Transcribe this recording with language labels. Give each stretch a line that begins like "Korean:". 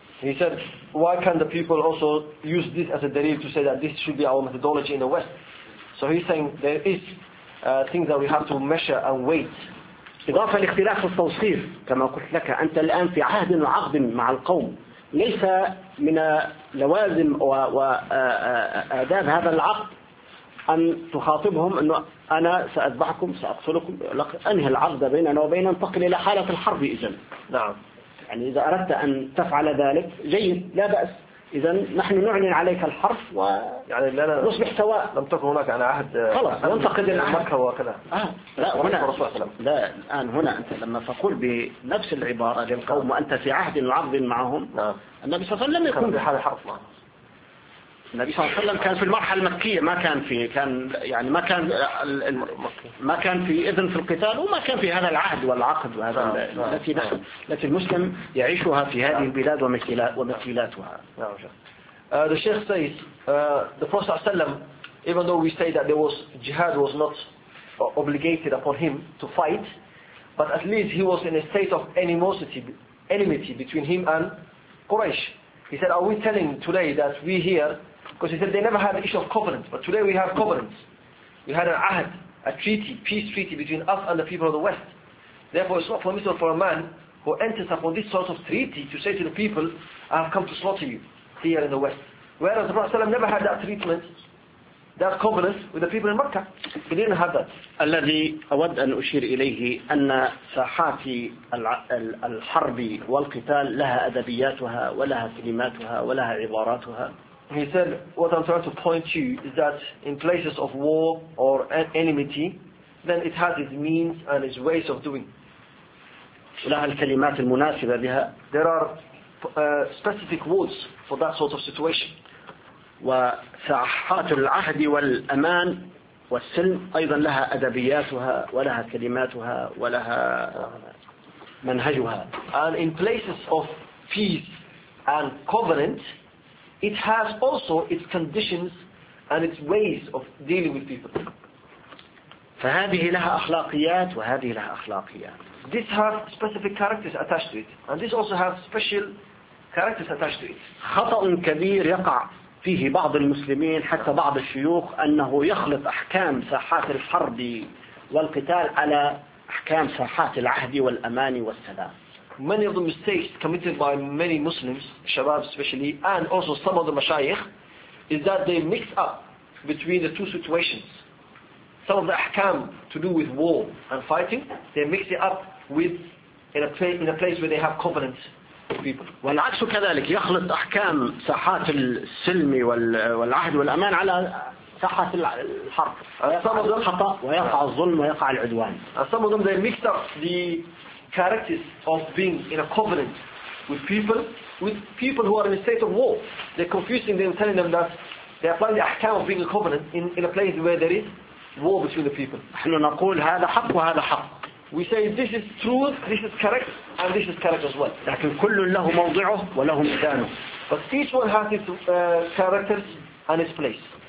English: He said, why can't the people also use this as a دليل to say that this should be our methodology in the West? So he's saying there is things that we have to measure and weight.
Arabic: إضافة لاختلاف التوصيف كما قلت لك أنت الآن في عهد وعقد مع القوم. ليس من لوازم وآداب هذا العقد أن تخاطبهم أنه أنا سأذبحكم سأقتلكم أنهي العقد بيننا وبين انتقل إلى حالة الحرب إذن نعم يعني إذا أردت أن تفعل ذلك جيد لا بأس إذن نحن نعلن عليك الحرب و يعني لا لا نصبح سواء لم تكن هناك أنا عهد خلاص ننتقد مكة وكذا لا هنا لا الآن هنا أنت لما تقول بنفس العبارة للقوم وأنت في عهد وعقد معهم نعم النبي صلى الله عليه وسلم يكون في حال حرب النبي صلى الله عليه وسلم كان في المرحلة المكية ما كان في كان يعني ما كان ما كان في إذن في القتال وما كان في هذا العهد والعقد وهذا التي نحن التي المسلم يعيشها في هذه البلاد ومثيلاتها.
English: The Sheikh says the Prophet ﷺ, even though we say that there was jihad was not obligated upon him to fight, but at least he was in a state of enmity between him and Quraysh. He said, are we telling today that we here, because he said they never had the issue of covenant, but today we have covenants. We had an ahd, a treaty, peace treaty between us and the people of the West. Therefore it's not permissible for a man who enters upon this sort of treaty to say to the people, I have come to slaughter you here in the West. Whereas the Prophet ﷺ never had that treatment, that covenant with the people in Mecca. He didn't have that.
Arabic: الذي أود أن أشير إليه أن ساحات الحرب والقتال لها أدبياتها ولها كلماتها ولها عباراتها.
English: He said, what I'm trying to point to is that in places of war or enmity, then it has its means and its ways of doing.
Arabic: لها الكلمات المناسبة بها.
English: There are specific words for that sort of situation.
Arabic: وساحات العهد والأمان والسلم أيضا لها أدبياتها ولها كلماتها ولها منهجها.
English: And in places of peace and covenant, it has also its conditions and its ways of dealing with people.
Arabic: فهذه لها أخلاقيات وهذه لها أخلاقيات.
English: This has specific characters attached to it, and this also has special characters attached to it.
Arabic: خطأ كبير يقع فيه بعض المسلمين حتى بعض الشيوخ أنه يخلط أحكام ساحات الحرب والقتال على أحكام ساحات العهد والأمان والسلام.
English: Many of the mistakes committed by many Muslims, شباب especially, and also some of the مشايخ, is that they mix up between the two situations. Some of the أحكام to do with war and fighting, they mix it up with in a place where they have covenant.
Arabic: والعكس كذلك يخلط أحكام ساحات السلم والعهد والأمان على ساحات الحرب.
English: Some of them
Arabic: خطأ ويقع الظلم ويقع العدوان.
English: Some of them they mix up the characters of being in a covenant with people who are in a state of war. They're confusing them, telling them that they're applying the أحكام of being a covenant in a place where there is war between the people.
Arabic: نحن نقول هذا حق وهذا حق.
English: We say this is truth, this is correct, and this is correct as well.
Arabic: لكن كل له موضعه وله مكانه.
English: But each one has its characters and its place.